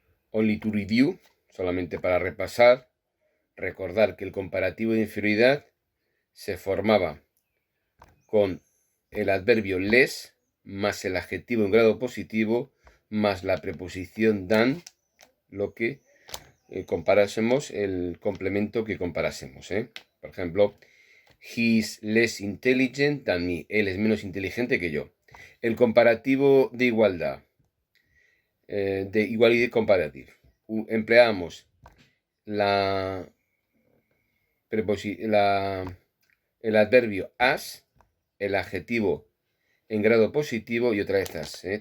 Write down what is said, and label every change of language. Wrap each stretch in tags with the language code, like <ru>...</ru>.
<en>Only to review,</en> <es>solamente para repasar, recordar que el comparativo de inferioridad se formaba con el adverbio less más el adjetivo en grado positivo más la preposición than, lo que comparásemos, el complemento que comparásemos. Por ejemplo,</es> <en>he is less intelligent than me.</en> <es>Él es menos inteligente que yo. El comparativo de igualdad, de</es> <en>equality comparative,</en> <es>empleamos el adverbio as, el adjetivo en grado positivo y otra vez as.</es>